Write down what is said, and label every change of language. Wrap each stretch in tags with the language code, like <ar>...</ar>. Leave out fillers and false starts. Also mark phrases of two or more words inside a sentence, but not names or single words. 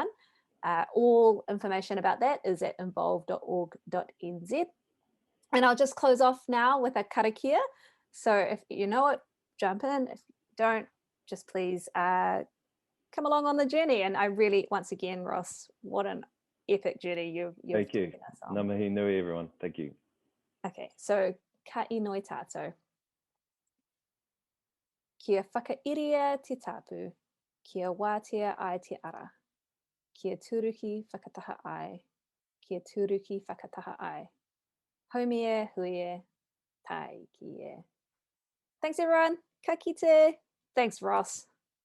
<en>All information about that is at involve.org.nz. And I'll just close off now with a karakia. So if you know it, jump in. If you don't, just please come along on the journey. And I really, once again, Ross, what an epic journey you've taken us on.</en> <mi>Ngā mihi nui,</mi> <en>everyone. Thank you. Okay, so</en> <mi>ka inoi tātou. Kia whakairia te tapu, kia wātea ai te ara. Kia turuki whakataha ai, kia turuki whakataha ai. Haumie, huie, tai ki e.</mi> <en>Thanks everyone.</en> <mi>Ka kite.</mi> <en>Thanks Ross.</en>